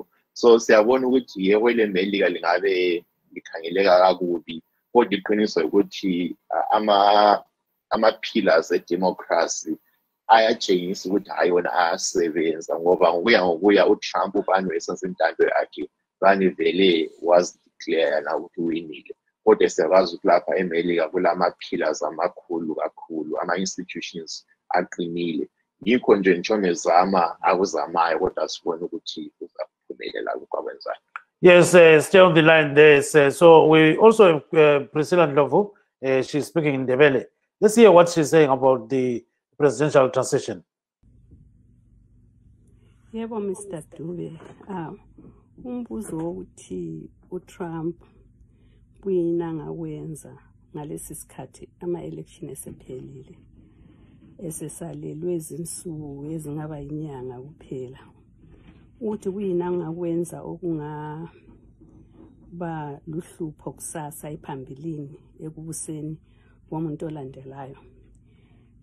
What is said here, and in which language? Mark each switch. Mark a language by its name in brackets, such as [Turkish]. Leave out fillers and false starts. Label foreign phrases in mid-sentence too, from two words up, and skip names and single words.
[North Ndebele] So siyabona ukuthi yebo leMelika lingabe likhangeleka kakubi, kodwa iqiniso ukuthi ama-pillars e-democracy ayatshengisa ukuthi hayi wona ayasebenza, ngoba ngokuya uTrump ubani wesenza intando yakhe bani vele was-declare na ukuthi uwinile. Kodwa siyakwazi ukuthi lapha eMelika kulama-pillars amakhulu kakhulu, ama-institutions aqinile. Yikho nje nje ezama akuzamayo, kodwa sibone ukuthi uzaphumelela ukwenzayo. [English] Yes, stay on the line there. So we also have Priscilla Ndlovu. She's speaking in Ndebele. Let's hear what she's saying about the presidential transition. [North Ndebele] Yebo, Mr. Dube. Umbuzo wokuthi uTrump kuyina ngawenza ngalesi sikhathi ama-election esephelile, esesalelwe izinsuku ezingaba inyanga kuphela, ukuthi kuyina ngakwenza okungaba luhlupho kusasa ephambilini ekubuseni komuntu olandelayo.